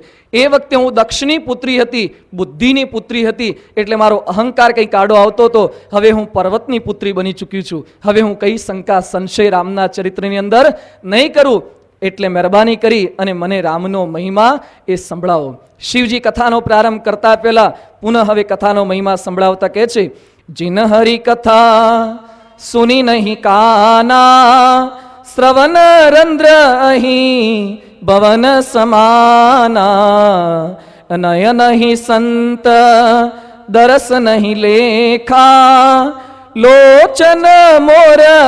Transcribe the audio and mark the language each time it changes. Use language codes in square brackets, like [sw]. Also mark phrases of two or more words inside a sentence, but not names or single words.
[gu] એ વખતે હું દક્ષની પુત્રી હતી, બુદ્ધિની પુત્રી હતી, એટલે મારો અહંકાર કંઈ કાઢો આવતો હતો. હવે હું પર્વતની પુત્રી બની ચૂક્યું છું. હવે હું કઈ શંકા સંશય રામના ચરિત્રની અંદર નહીં કરું, એટલે મહેરબાની કરી અને મને રામનો મહિમા એ સંભળાવો. શિવજી કથાનો પ્રારંભ કરતા પહેલા પુનઃ હવે કથાનો મહિમા સંભળાવતા કહે છે, [hi] जिन हरि कथा सुनी नहीं काना, श्रवण रंद्र अहि भवन समाना, नयन ही संत दरस नहीं लेखा, लोचन मोर